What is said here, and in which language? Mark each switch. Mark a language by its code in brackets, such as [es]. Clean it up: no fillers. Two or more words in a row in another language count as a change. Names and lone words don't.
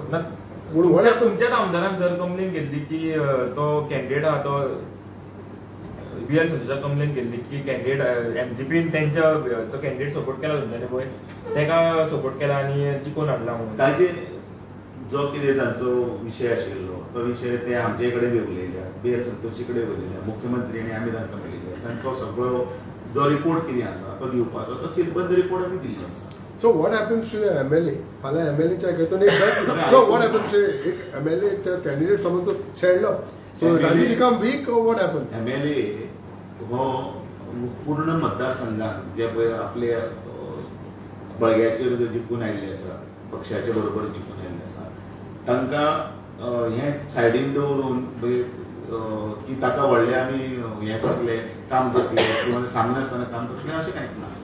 [kok] तुमच्याच आमदारान जर कंप्लेन केल्ली की तो कॅन्डिडेट आहा तो VL संजयचा कंप्लेन केल्ली की कॅन्डिडेट MGPन त्यांच्या तो कॅन्डिडेट सपोर्ट केला तुमच्यानी पळय, तेका सपोर्ट केला आणि जिखून हाडला म्हणून. ताजे जो कितें तांचो विशय आशिल्लो तो विशय ते आमचे कडेन उलयल्या, BL संतोशी कडेन उलयल्या, मुख्यमंत्र्यांनी आमी तांकां मेळिल्ले आसा आनी तो सगळो जो रिपोर्ट कितें आसा तो दिवपाचो, तो सीलबद्ध रिपोर्ट आमी दिल्लो आसा. [en] So what happens to MLA? [kok] फाल्यां MLAच्या घेतून एक [en] no, what happens to [kok] एक MLA कॅन्डिडेट समज तो शेणलो, [en] so does he become weak or what happens? [kok] MLA हो पूर्ण मतदारसंघात जे पळय आपले बळग्याचेर जो जिखून आयिल्ले आसा, पक्षाच्या बरोबर जिखून आयिल्ले आसा, तांकां हें सायडीन दवरून की ताका व्हडले आमी हें करतले, काम करतले किंवा सांगनासतना काम करतले अशें कांयच ना.